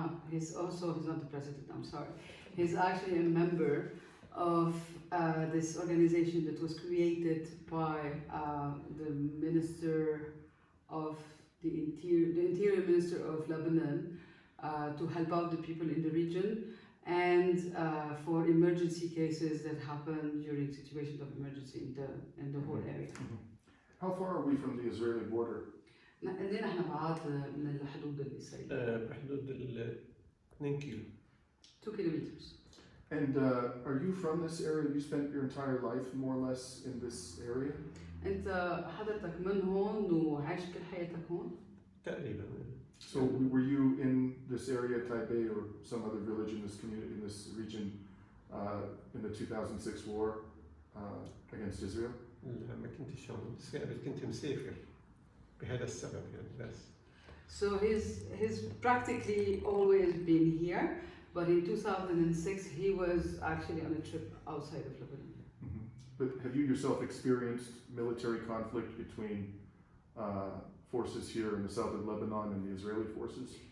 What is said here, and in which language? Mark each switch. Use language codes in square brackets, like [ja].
[en] He's not the president. I'm sorry. He's actually a member of this organization that was created by the minister of the interior minister of Lebanon to help out the people in the region and for emergency cases that happen during situations of emergency in the whole area. How far are we from the Israeli border? [ar] قد نحن بعاد من الحدود الإسرائيلية؟ بحدود 2 كيلو. [en] 2 kilometers. And are you from this area? You spent your entire life more or less in this area? [ar] أنت حضرتك من هون وعايش كل حياتك هون؟ تقريبا. [en] So were you in this area, Taybeh, or some other village in this community, in this region, in the 2006 war against Israel? [ar] لا ما كنتش هون، بس كنت مسافر بهذا السبب يعني بس. [en] So he's practically always been here, but in 2006 he was actually on a trip outside of Lebanon. Mm-hmm. But have you yourself experienced military conflict between forces here in the south of Lebanon and the Israeli forces?